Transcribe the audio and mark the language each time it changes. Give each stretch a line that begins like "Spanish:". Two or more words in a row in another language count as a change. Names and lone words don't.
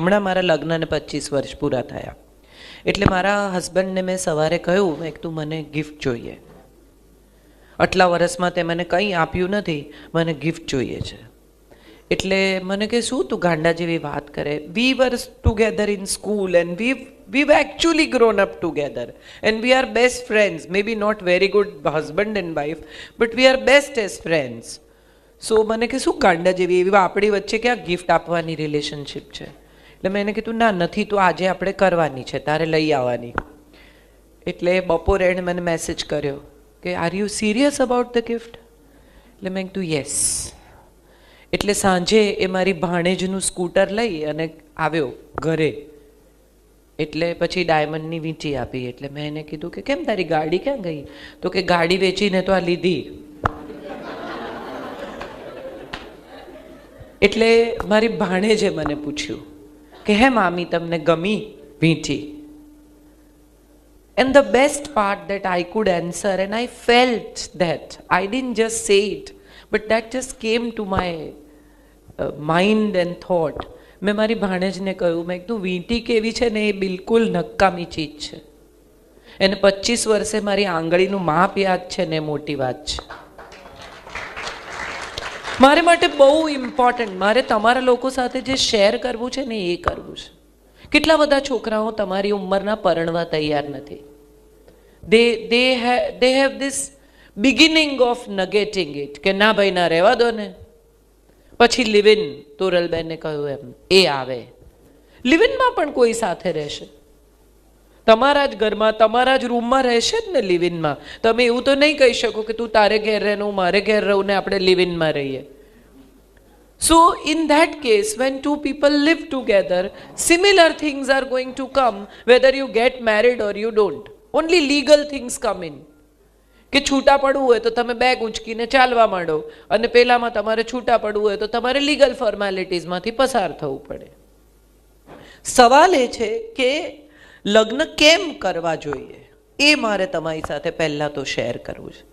Gujarati: હમણાં મારા લગ્નને 25 વર્ષ પૂરા થયા, એટલે મારા હસબન્ડને મેં સવારે કહ્યું, મેં તું મને ગિફ્ટ જોઈએ, આટલા વર્ષમાં તે મને કંઈ આપ્યું નથી, મને ગિફ્ટ જોઈએ છે. એટલે મને કે શું તું ગાંડા જેવી વાત કરે?
English: we were together in school and we've actually grown up together and we are best friends, maybe not very good husband and wife, but we are best as friends.
Gujarati: So મને કે શું ગાંડા જેવી, એવી આપણી વચ્ચે ક્યાં ગિફ્ટ આપવાની રિલેશનશિપ છે? એટલે મેં એને કીધું ના નથી, તો આજે આપણે કરવાની છે, તારે લઈ આવવાની. એટલે બપોરે એણે મને મેસેજ કર્યો કે
English: are you serious about the gift?
Gujarati: એટલે મેં કીધું યસ. એટલે સાંજે એ મારી ભાણેજનું સ્કૂટર લઈ અને આવ્યો ઘરે. એટલે પછી ડાયમંડની વીંટી આપી. એટલે મેં એને કીધું કે કેમ તારી ગાડી ક્યાં ગઈ? તો કે ગાડી વેચીને તો આ લીધી. એટલે મારી ભાણેજે મને પૂછ્યું કે હે મામી તમને ગમી વીંટી?
English: And the best part that I could answer, and I felt that, I didn't just say it, but that just came to my mind and thought.
Gujarati: મેં મારી ભાણેજને કહ્યું, મેં કીધું વીંટી કેવી છે ને એ બિલકુલ નકામી ચીજ છે, એને 25 વર્ષે મારી આંગળીનું માપ યાદ છે ને મોટી વાત છે. મારે માટે બહુ ઇમ્પોર્ટન્ટ, મારે તમારા લોકો સાથે જે શેર કરવું છે ને એ કરવું છે. કેટલા બધા છોકરાઓ તમારી ઉંમરના પરણવા તૈયાર નથી.
English: they have this beginning of negating it
Gujarati: કે ના ભાઈ ના રહેવા દો ને. પછી લિવિન, તોરલબેને કહ્યું એમ, એ આવે. લિવિનમાં પણ કોઈ સાથે રહેશે. તમારા જ ઘરમાં તમારા જ રૂમમાં રહેશે જ ને
English: live inમાં.
Gujarati: તમે એવું તો નહીં કહી શકો કે તું તારે ઘેર રહે હું મારે ઘેર રહું ને આપણે
English: live inમાં
Gujarati: રહીએ.
English: So in that case, when two people live together, similar things are going to come whether you get married or you don't. Only legal things come in.
Gujarati: કે છૂટા પડવું હોય તો તમે બેગ ઉંચકીને ચાલવા માંડો, અને પેલામાં તમારે છૂટા પડવું હોય તો તમારે
English: legal formalitiesમાંથી
Gujarati: પસાર થવું પડે. સવાલ એ છે કે લગ્ન કેમ કરવા જોઈએ, એ મારે તમારી સાથે પહેલાં તો શેર કરવું છે.